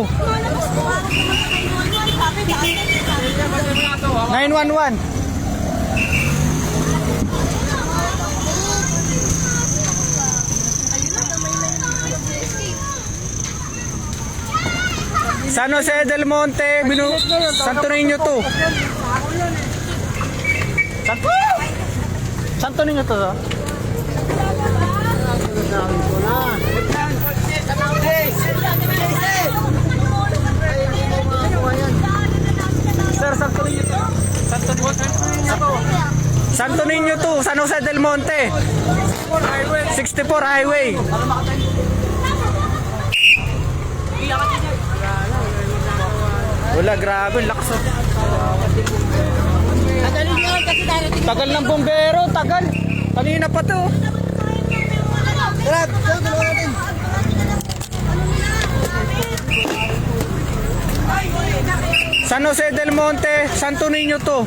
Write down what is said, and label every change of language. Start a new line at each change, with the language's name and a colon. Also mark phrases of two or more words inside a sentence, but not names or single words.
Filipino: Sabi dati. 911. San Jose del Monte, Santo Niño 2. Santo Niño 2. Sir, Santo Niño 2. Santo Niño 2, San Jose del Monte. 64 Highway. Wala, grabe, lakas. Tagal ng bumbero, tagal. Kanina pa to. San Jose del Monte, Santo Niño to.